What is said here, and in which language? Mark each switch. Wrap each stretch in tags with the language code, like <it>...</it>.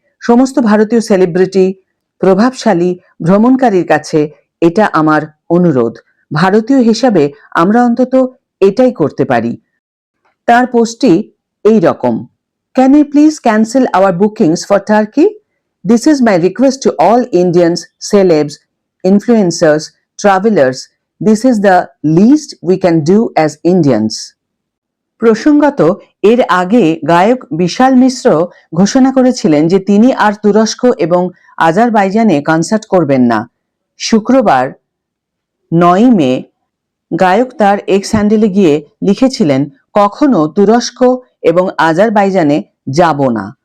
<bn>সমস্ত ভারতীয় সেলিব্রিটি, প্রভাবশালী ভ্রমণকারীর কাছে এটা আমার অনুরোধ। ভারতীয় হিসাবে আমরা অন্তত এটাই করতে পারি। তার পোস্টটি এই রকম,</bn> <en>Can you please cancel our bookings for Turkey? This is my request to all Indians, celebs, influencers, travelers. This is the least we can do as Indians.</en> <bn>প্রসঙ্গত, এর আগে গায়ক বিশাল মিশ্র ঘোষণা করেছিলেন যে তিনি আর তুরস্ক এবং আজারবাইজানে কনসার্ট করবেন না। শুক্রবার 9 মে গায়ক তার এক্স হ্যান্ডেলে গিয়ে লিখেছিলেন, কখনো তুরস্ক এবং আজারবাইজানে যাব না।</bn>